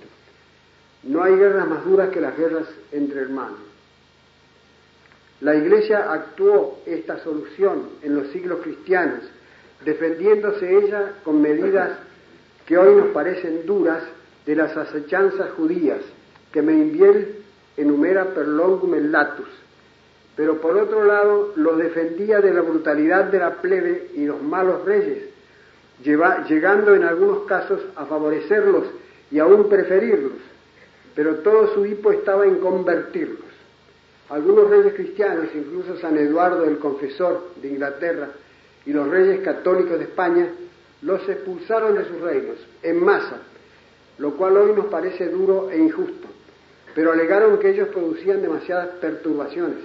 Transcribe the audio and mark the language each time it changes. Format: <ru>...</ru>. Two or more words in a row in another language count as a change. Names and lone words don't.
<es>No hay guerras más duras que las guerras entre hermanos. La Iglesia actuó esta solución en los siglos cristianos, defendiéndose ella con medidas que hoy nos parecen duras de las asechanzas judías, que Membiel enumera</es> <la>per longum et latus,</la> <es>pero por otro lado los defendía de la brutalidad de la plebe y los malos reyes, llegando en algunos casos a favorecerlos y aún preferirlos, pero todo su hipo estaba en convertirlos. Algunos reyes cristianos, incluso San Eduardo el Confesor de Inglaterra y los reyes católicos de España, los expulsaron de sus reinos en masa, lo cual hoy nos parece duro e injusto, pero alegaron que ellos producían demasiadas perturbaciones.</es>